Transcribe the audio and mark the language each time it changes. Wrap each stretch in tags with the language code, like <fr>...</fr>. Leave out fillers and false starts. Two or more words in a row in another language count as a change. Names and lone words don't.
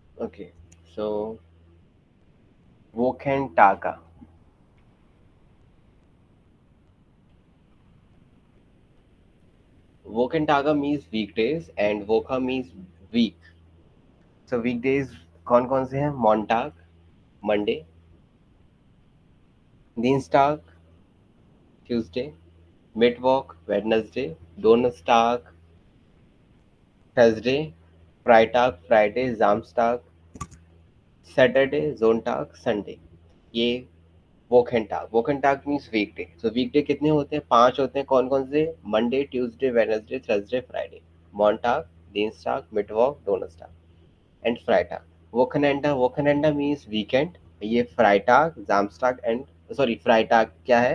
<en>Okay, so Wochentage. Wochentage means weekdays and Wocha means week. So weekdays</en> <hi>कौन कौन से हैं?</hi> <de>Montag, Monday, Dienstag, Tuesday, Mittwoch, Wednesday, Donnerstag, Thursday, Freitag, Friday, Samstag, Saturday, Sonntag, Sunday.</de> <hi>ये वोकेंटाग</hi> <en>means weekday. so weekday</en> <hi>कितने होते हैं? 5 होते हैं. कौन कौन से?</hi> <en>Monday, Tuesday, Wednesday, Thursday, Friday.</en> <de>Montag, Dienstag, Mittwoch, Donnerstag and Freitag.</de> <hi>वोकेनेंडा</hi> <en>means weekend.</en> <hi>ये</hi> <de>Freitag, Samstag and Freitag</de> <hi>क्या है?</hi>